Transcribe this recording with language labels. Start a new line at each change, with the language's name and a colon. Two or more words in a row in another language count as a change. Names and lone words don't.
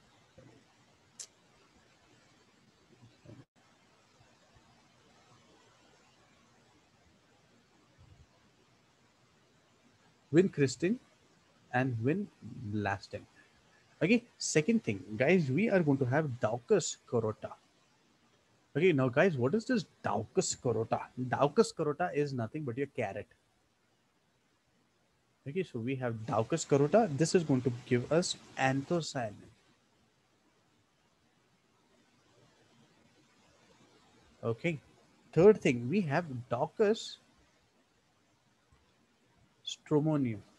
English: Vincystine and vinblastine. Okay, second thing, guys, we are going to have Daucus carota. Okay, now guys, what is this Daucus carota? Daucus carota is nothing but your carrot. Okay, so we have Daucus carota. This is going to give us anthocyanin. Okay, third thing, we have Daucus stromonium.